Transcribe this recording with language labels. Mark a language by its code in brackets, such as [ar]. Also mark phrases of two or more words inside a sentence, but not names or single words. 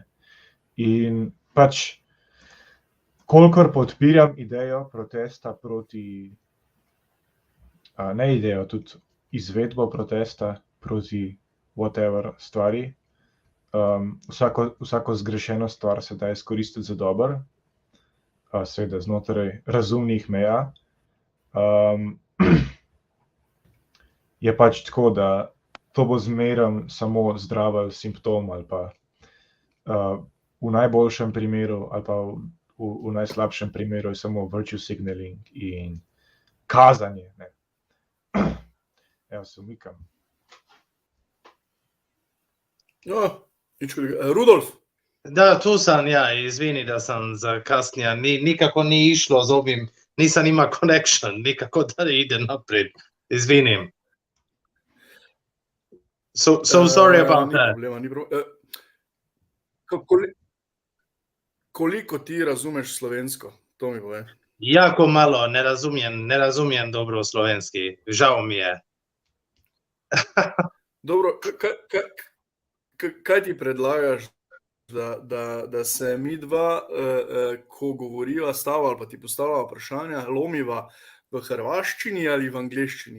[sl] In pač, kolikor podpiram idejo protesta proti, ne idejo, tudi izvedbo protesta proti whatever stvari, vsako zgrešeno stvar se da izkoristiti za dobro, seveda znotraj razumnih meja. Je pač tako, da to bo zmeraj samo zdravelj simptom ali pa v najboljšem primeru ali pa v najslabšem primeru je samo [en] virtue signaling [sl] in kazanje. Ne. Evo, se umikam. Rudolf? [hr] Da, tu sam ja, izvini da sam zakasnija, nikako ni išlo z ovim, nisam ima connection, nikako da ide naprijed, izvinim. [en] So sorry about that. [sl] Ni problema. Koliko ti razumeš slovensko? To mi povej. [hr] Jako malo, ne razumiem dobro slovenski, žao mi je. [sl] Dobro, kaj ti predlagaš, da se mi dva, ko govoriva stava ali pa ti postavljava vprašanja, lomiva v hrvaščini ali v angleščini?